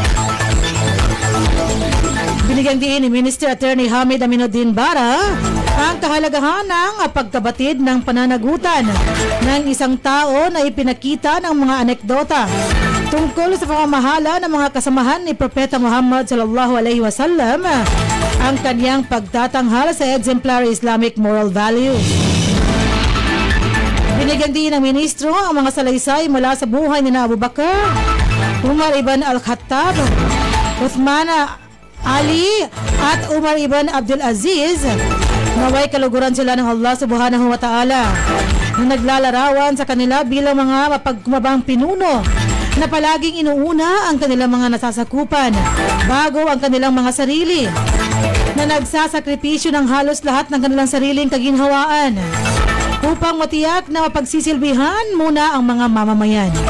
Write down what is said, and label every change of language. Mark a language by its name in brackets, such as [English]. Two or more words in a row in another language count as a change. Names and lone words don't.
[Filipino] Binigyang diin ni Minister Attorney Hamid Aminuddin Bara ang kahalagahan ng pagkabatid ng pananagutan ng isang tao na ipinakita ng mga anekdota tungkol sa pamamahala ng mga kasamahan ni Propeta Muhammad [Arabic] صلى الله عليه وسلم, [Filipino] ang kanyang pagtatanghal sa [English] exemplary Islamic moral values. [Filipino] Binigyan din ng ministro ang mga salaysay mula sa buhay ni Abu Bakr, Umar ibn al-Khattab, Uthman Ali at Umar ibn Abdul Aziz. Naway kaluguran sila ng [Arabic] الله سبحانه وتعالى [Filipino] na naglalarawan sa kanila bilang mga mapagkumabang pinuno na palaging inuuna ang kanilang mga nasasakupan bago ang kanilang mga sarili, na nagsasakripisyo ng halos lahat ng kanilang sariling kaginhawaan upang matiyak na mapagsisilbihan muna ang mga mamamayan.